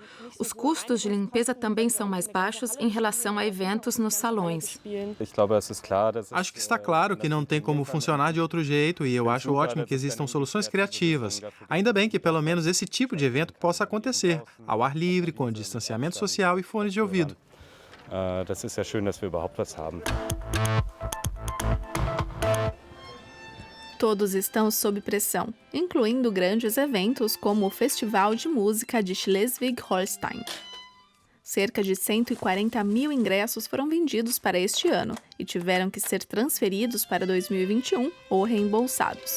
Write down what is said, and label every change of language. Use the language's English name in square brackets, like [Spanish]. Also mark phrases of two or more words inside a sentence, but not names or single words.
[Portuguese] Os custos de limpeza também são mais baixos em relação a eventos nos salões. Acho que está claro que não tem como funcionar de outro jeito e eu acho ótimo que existam soluções criativas. Ainda bem que pelo menos esse tipo de evento possa acontecer, ao ar livre, com distanciamento social e fones de ouvido. [German] Das ist ja schön, dass wir überhaupt was haben. [Portuguese] Todos estão sob pressão, incluindo grandes eventos como o Festival de Música de Schleswig-Holstein. Cerca de 140 mil ingressos foram vendidos para este ano e tiveram que ser transferidos para 2021 ou reembolsados.